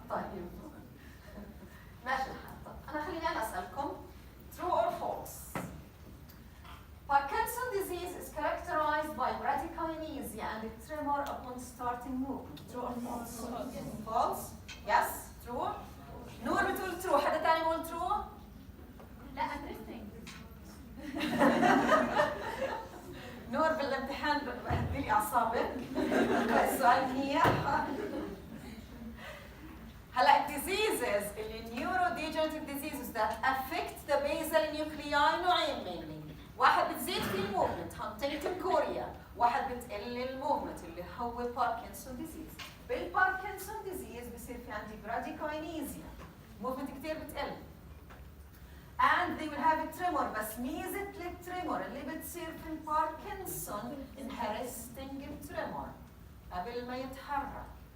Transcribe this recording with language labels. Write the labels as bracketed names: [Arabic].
[Arabic] طيب ماشي الحال. طيب انا خليني اسالكم [English] true or false. Parkinson's disease is characterized by bradykinesia and a tremor upon starting movement. True or false? False. Yes. True. [Arabic] نور بتقول true. حدا ثاني بيقول true؟ لا drifting. نور بالامتحان بهدلي اعصابك. السؤال منيح. [English] هلا diseases اللي neurodegenerative diseases that affect the basal nuclei نوعين mainly. [Arabic] واحد بتزيد في الموفمنت هانتنجتون كوريا، واحد بتقل الموفمنت اللي هو باركنسون ديزيز. بالباركنسون ديزيز بصير في عندي براديكاينيزيا، موفمنت كثير بتقل. [English] and they will have a tremor، [Arabic] بس ميزة التريمور اللي بتصير في الباركنسون انهرستنج تريمور قبل ما يتحرك.